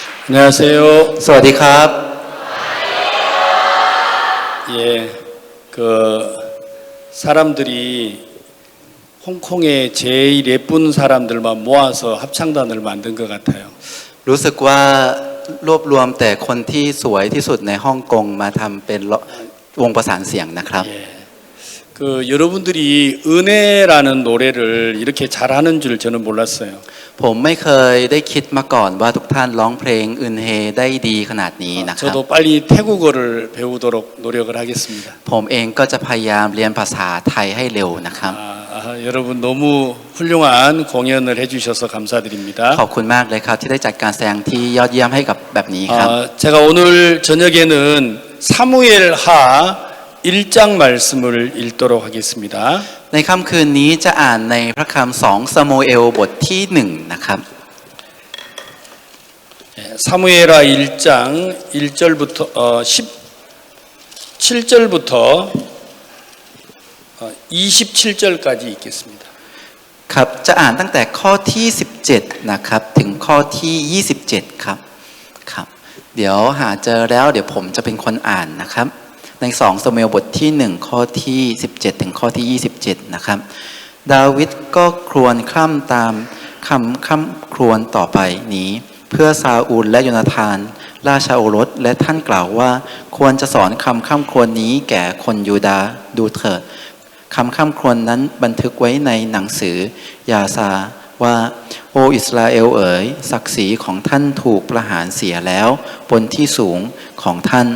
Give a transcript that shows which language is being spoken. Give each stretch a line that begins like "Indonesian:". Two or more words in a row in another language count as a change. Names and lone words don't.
Korean: 안녕하세요.
Thai: สวัสดีครับ
Korean: 예, 그 사람들이 홍콩의 제일 예쁜 사람들만 모아서 합창단을 만든 것 같아요.
Thai: รู้สึกว่ารวบรวมแต่คนที่สวยที่สุดในฮ่องกงมาทำเป็นวงประสานเสียงนะครับ
Korean: 예, 그 여러분들이 은혜라는 노래를 이렇게 잘하는 줄 저는 몰랐어요.
Thai: ผมไม่เคยได้คิดมาก่อนว่าทุกท่านร้องเพลงอึนเฮได้ดีขนาดนี้นะครับ
Korean: 저도 빨리 태국어를 배우도록 노력을 하겠습니다.
Thai: ผมเองก็จะพยายามเรียนภาษาไทยให้เร็วนะครับ
Korean: 여러분 너무 훌륭한 공연을 해주셔서 감사드립니다.
Thai: ขอบคุณมากเลยครับที่ได้จัดการแสดงที่ยอดเยี่ยมให้กับแบบนี้ครับ
Korean: 제가 오늘 저녁에는 사무엘하 1장 말씀을 읽도록 하겠습니다.
Thai: ในค่ำคืนนี้จะอ่านในพระคำ2ซามูเอลบทที่1นะครับ
Korean: 사무엘하 1장 1절부터 17절부터 27절까지 읽겠습니다.
Thai: ครับจะอ่านตั้งแต่ข้อที่17นะครับถึงข้อที่27ครับครับเดี๋ยวหาเจอแล้วเดี๋ยวผมจะเป็นคนอ่านนะครับ ใน2ซามูเอลบทที่1ข้อที่17ถึงข้อที่27นะครับดาวิดก็ครวญคร่ำตามคำครวญต่อไปนี้เพื่อซาอูลและโยนาธานราชาโอรสและท่านกล่าวว่าควรจะสอนคำครวญนี้แก่คนยูดาห์ดูเถิดคำครวญนั้นบันทึกไว้ในหนังสือยาซาว่าโออิสราเอลเอ๋ยศักดิ์ศรีของท่านถูกประหารเสียแล้วบนที่สูงของท่าน